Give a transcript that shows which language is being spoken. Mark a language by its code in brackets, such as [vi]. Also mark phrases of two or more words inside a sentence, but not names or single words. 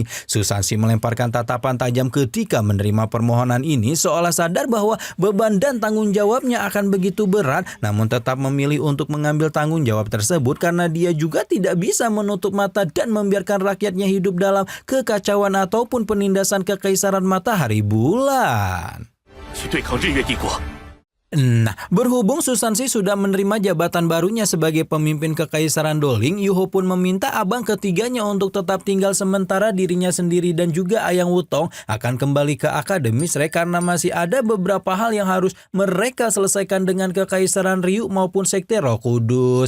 [id] Susansi melemparkan tatapan tajam ketika menerima permohonan ini, seolah sadar bahwa beban dan tanggung jawabnya akan begitu berat, namun tetap memilih untuk mengambil tanggung jawab tersebut karena dia juga tidak bisa menutup mata dan membiarkan rakyatnya hidup dalam kekacauan ataupun penindasan Kekaisaran Matahari Bulan. [zh] 去对抗日月帝国。 [id] Nah, berhubung Susansi sudah menerima jabatan barunya sebagai pemimpin Kekaisaran Doling, Yuho pun meminta abang ketiganya untuk tetap tinggal sementara dirinya sendiri dan juga Ayang Wutong akan kembali ke Akademi Shrek karena masih ada beberapa hal yang harus mereka selesaikan dengan Kekaisaran Ryu maupun Sekte Roh Kudus.